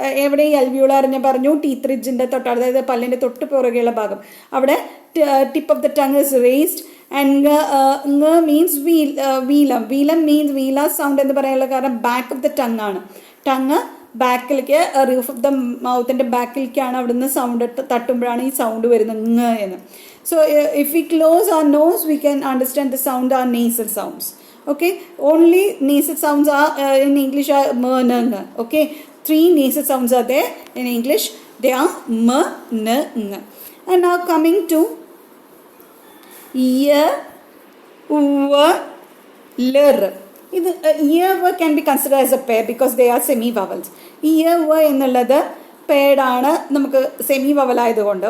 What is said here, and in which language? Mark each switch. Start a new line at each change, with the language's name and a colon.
Malayalam: എവിടെ ഈ അൽവ്യൂളർ ഞാൻ പറഞ്ഞു, ടീത്ത് റിഡ്ജിൻ്റെ തൊട്ട്, അതായത് പല്ലിൻ്റെ തൊട്ട് പുറകെയുള്ള ഭാഗം, അവിടെ
English: Tip of the tongue is raised.
Malayalam: And ങ മീൻസ് വീലം. വീലം മീൻസ് വീല സൗണ്ട് എന്ന് പറയാനുള്ള കാരണം
English: back of the tongue
Malayalam: ആണ്. ടങ് ബാക്കിലേക്ക്, റൂഫ് ഓഫ് ദ മൗത്തിൻ്റെ ബാക്കിലേക്കാണ് അവിടുന്ന് സൗണ്ട് തട്ടുമ്പോഴാണ് ഈ സൗണ്ട് വരുന്നത് ങ എന്ന്.
English: So if we close our nose we can understand the sound are nasal sounds. Okay, only nasal sounds are in English are m, n, ng. Okay, 3 nasal sounds are there in English. They are m, n, ng. And now coming to y, v, lir. ഇത് y, v can be considered as a pair because they are semi vowels.
Malayalam: y, v എന്നുള്ളത് paired ആണ്, നമുക്ക് semi vowel ആയതുകൊണ്ട്.